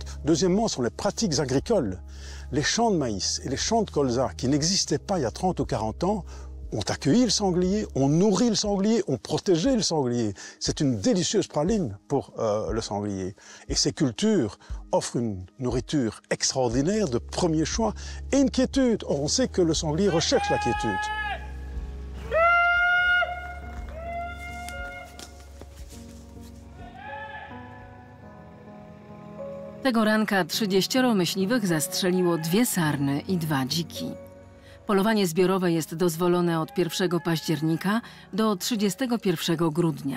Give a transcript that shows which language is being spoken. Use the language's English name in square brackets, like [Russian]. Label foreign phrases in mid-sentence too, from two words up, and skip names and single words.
[French] Deuxièmement, ce sont les pratiques agricoles. Les champs de maïs et les champs de colza qui n'existaient pas il y a 30 ou 40 ans ont accueilli le sanglier, ont nourri le sanglier, ont protégé le sanglier. C'est une délicieuse praline pour le sanglier. Et ces cultures offrent une nourriture extraordinaire de premier choix et une quiétude. Or, on sait que le sanglier recherche la quiétude. [Polish] Tego ranka 30 myśliwych zastrzeliło 2 sarny i 2 dziki. Polowanie zbiorowe jest dozwolone od 1 października do 31 grudnia.